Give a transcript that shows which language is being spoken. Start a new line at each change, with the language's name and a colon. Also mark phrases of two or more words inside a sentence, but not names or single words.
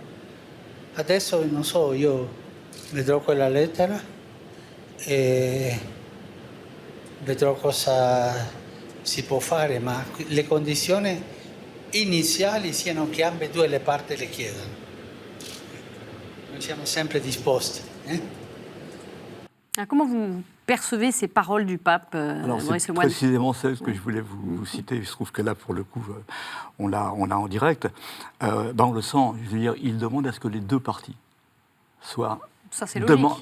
Italian: Adesso non so, io vedrò quella lettera e vedrò cosa si può fare, ma le condizioni iniziali siano che ambedue le parti le chiedano. Noi siamo sempre disposti.
French: Alors, comment vous percevez ces paroles du pape Alors, Maurice c'est Lemoine? précisément celle que je voulais vous citer. Il se trouve que là, pour le coup, on l'a en direct. On le sent. Je veux dire, il demande à ce que les deux parties soient... Ça, c'est logique.